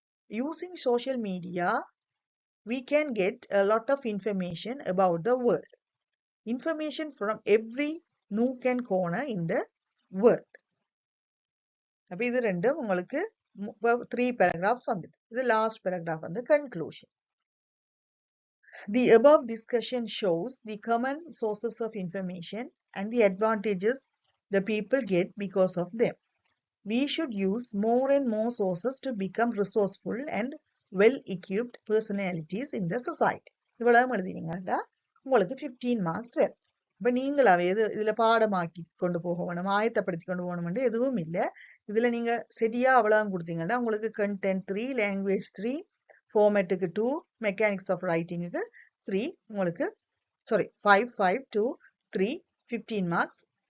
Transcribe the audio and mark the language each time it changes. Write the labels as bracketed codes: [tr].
[en] Using social media, we can get a lot of information about the world. Information from every nook and corner in the world. [ta] அப்ப இது ரெண்டும் உங்களுக்கு 3 paragraphs வந்துட்டு. இது last paragraph வந்து conclusion. [en] The above discussion shows the common sources of information and the advantages the people get because of them. We should use more and more sources to become resourceful and well-equipped personalities in the society. [ta] இவ்வளவு எழுதினீங்கன்னா உங்களுக்கு 15 marks வரும். இப்ப நீங்களாவே இதுல பாடமாக்கி கொண்டு போக வேணும், ஆயத்தப்படுத்தி கொண்டு போகணும் எதுவும் இல்லை. இதுல நீங்க சரியா அவ்வளவு கொடுத்தீங்கன்னா உங்களுக்கு கண்டென்ட் 3, லாங்குவேஜ் 3, ஃபார்மேட்டுக்கு 2, மெக்கானிக்ஸ் ஆஃப் ரைட்டிங்குக்கு 3, உங்களுக்கு சாரி 5, 5, 2, 3, 15 மார்க்ஸ்.